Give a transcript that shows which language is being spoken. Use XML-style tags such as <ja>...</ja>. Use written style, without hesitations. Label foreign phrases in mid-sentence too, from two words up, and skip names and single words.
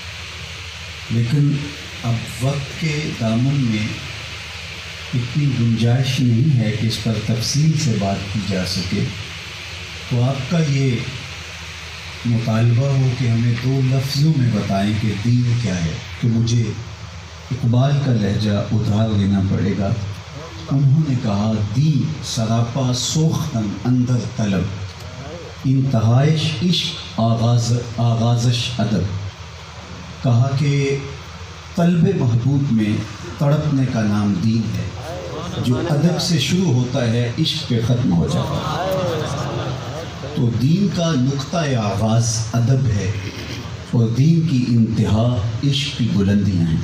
<ur>لیکن اب وقت کے دامن میں اتنی گنجائش نہیں ہے کہ اس پر تفصیل سے بات کی جا سکے، تو آپ کا یہ مطالبہ ہو کہ ہمیں 2 لفظوں میں بتائیں کہ دین کیا ہے، تو مجھے اقبال کا لہجہ ادھار لینا پڑے گا۔ انہوں نے کہا</ur> <fa>دین سراپا سوختن اندر طلب، انتہائش عشق آغازش ادب۔</fa> <ur>کہا کہ طلب محبوب میں تڑپنے کا نام دین ہے، جو ادب سے شروع ہوتا ہے عشق پہ ختم ہو جاتا ہے۔ تو دین کا نقطہ آغاز ادب ہے، اور دین کی انتہا عشق کی بلندیاں ہیں۔</ur>